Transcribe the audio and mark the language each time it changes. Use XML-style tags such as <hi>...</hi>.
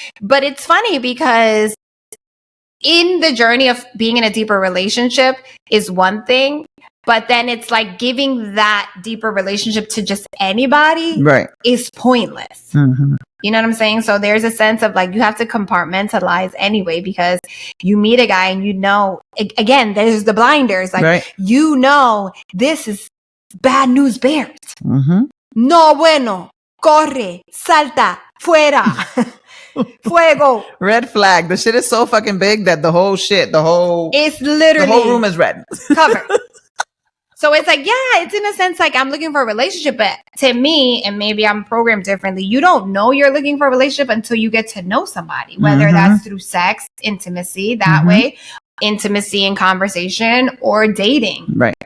<en>But it's funny because in the journey of being in a deeper relationship is one thing, but then it's like giving that deeper relationship to just anybody is pointless. You know what I'm saying? So there's a sense of like, you have to compartmentalize anyway, because you meet a guy and again, there's the blinders. Like, this is bad news bears.</en> <es>No bueno, corre, salta, fuera, fuego.</es> <en>Red flag. The shit is so fucking big that it's literally, the whole room is red. Covered. So it's like, yeah, it's in a sense like I'm looking for a relationship, but to me, and maybe I'm programmed differently, you don't know you're looking for a relationship until you get to know somebody, whether that's through sex, intimacy, that way, intimacy and conversation, or dating. Right.</en>